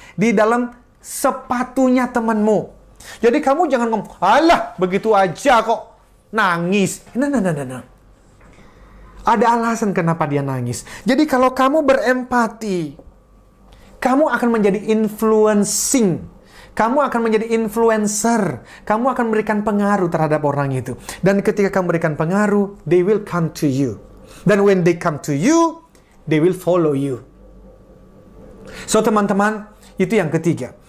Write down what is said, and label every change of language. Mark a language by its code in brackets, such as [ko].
[id] Di dalam sepatunya temanmu. Jadi kamu jangan ngomong, alah begitu aja kok nangis. Nah. Ada alasan kenapa dia nangis. Jadi kalau kamu berempati, kamu akan menjadi influencing. Kamu akan menjadi influencer. Kamu akan memberikan pengaruh terhadap orang itu. Dan ketika kamu memberikan pengaruh, [en] they will come to you. Dan when they come to you, they will follow you. [id] So teman-teman, itu yang ketiga.